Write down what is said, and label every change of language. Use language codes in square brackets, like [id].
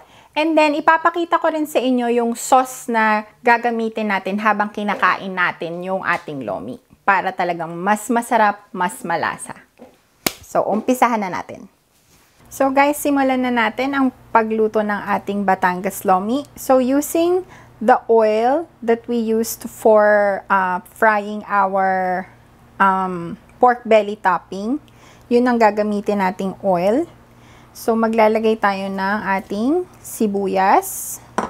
[en] And then, [tl] ipapakita ko rin sa inyo yung sauce na gagamitin natin habang kinakain natin yung ating lomi para talagang mas masarap, mas malasa. So, umpisahan na natin. So, guys, simulan na natin ang pagluto ng ating batangaslomi. [en] So, using the oil that we used for frying our pork belly topping, [tl] yun ang gagamitin nating oil. So, maglalagay tayo ng ating sibuyas.